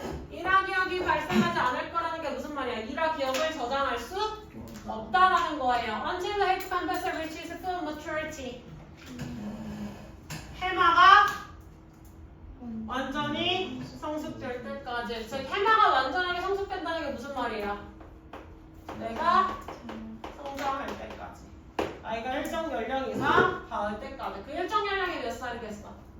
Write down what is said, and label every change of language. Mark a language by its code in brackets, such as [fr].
[ko] 일화 기억이 발생하지 않을 거라는 게 무슨 말이야? 일화 기억을 저장할 수 없다라는 거예요. [en] Until the hippocampus reaches full maturity. [ko] 해마가 완전히 성숙될 때까지. 즉 해마가 완전하게 성숙된다는 게 무슨 말이야? 내가 성장할 때까지. 나이가 일정 연령 이상 닿을 때까지. 그 일정 연령이 몇 살이겠어?